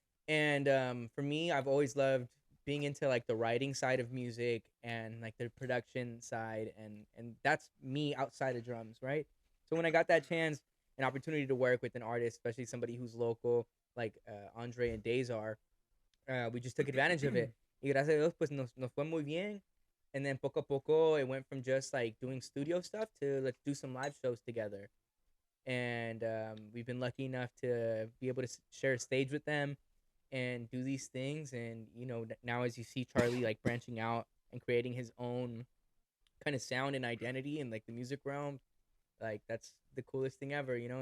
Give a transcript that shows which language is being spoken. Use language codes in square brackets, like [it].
[en] And for me, I've always loved being into like the writing side of music and like the production side, and that's me outside of drums, right? So when I got that chance, an opportunity to work with an artist, especially somebody who's local, like Andre and Days are, we just took advantage of it. [es] Y gracias a Dios, pues nos fue muy bien. [en] And then [es] poco a poco, [en] it went from just like doing studio stuff to let's do some live shows together. And we've been lucky enough to be able to share a stage with them and do these things. And you know, now as you see Charlie like branching out and creating his own kind of sound and identity in like the music realm, like that's the coolest thing ever, you know.